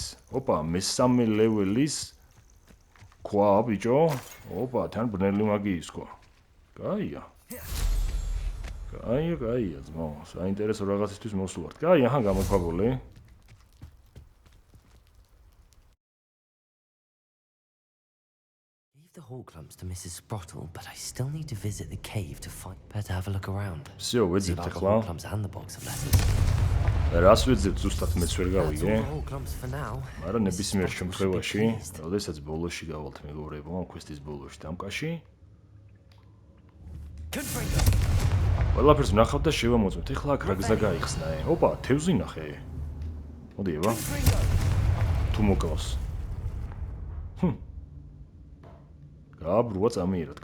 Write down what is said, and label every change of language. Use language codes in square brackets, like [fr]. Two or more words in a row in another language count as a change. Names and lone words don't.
[ka] ოპა, მესამე ლეველის ქვა ბიჭო. ოპა, თან ბნელი მაგიის ქვა. კაია. კაია, ძმო. საინტერესო რაღაცისთვის მოსულართ. კაი, აჰა, გამოქვაბული. [en] hall clumps to Mrs. Sprottle, but I still need to visit the cave to find. Better have a look around. [ru] всё, [en] See [ka] ვეძებთ [en] about the [ka] ახლა. [en] hall clumps and the box of letters. [ka] რას ვეძებთ ზუსტად მეც ვერ [en] That's all [ka] გავიგე. [en] the hall clumps for now. [ka] მაგრამ [en] Mrs. [ka] ნებისმიერ [en] Sprottle should be [ka] შემთხვევაში, [en] pleased. [ka] როდესაც ბოლოში გავალთ მეგობრებო, ამ კვესტის ბოლოში დამკაში, [en] Confringo. [ka] ყველაფერს ვნახავთ და შევამოწმოთ. ეხლა აქ რა გზა გაიხსნა? ოპა, თევზი ნახე. მოდი ება. [en] Confringo. [ka] თუ მოკლავს. გააბრუა წამიერად.